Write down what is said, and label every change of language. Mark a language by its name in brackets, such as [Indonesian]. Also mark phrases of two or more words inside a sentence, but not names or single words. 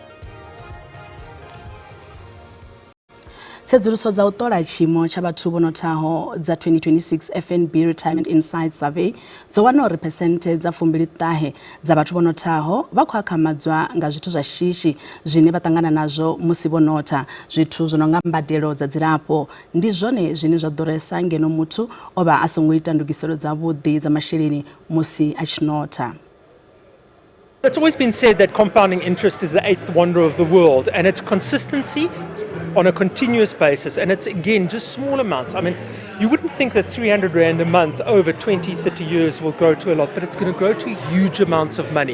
[Venda] Sedzuluso dza u ṱola tshimo tsha vhathu vho nothaho dza 2026 FNB Retirement Insight Survey dzo wana uri phesenthe dza 29 dza vhathu vho nothaho vha khou akhamadzwa nga zwithu zwa shishi zwine vha ṱangana nazwo musi vho notha. Zwithu zwo no nga mbadelo dza dzilafho ndi zwone zwine zwa ḓuresa ngeno muthu o vha a songo ita ndugiselo dza vhuḓi dza masheleni musi a tshi notha. [English] It's always been said that compounding interest is the eighth wonder of the world, and it's consistency on a continuous basis, and it's again just small amounts. I mean, you wouldn't think that 300 Rand a month over 20, 30 years will grow to a lot, but it's going to grow to huge amounts of money.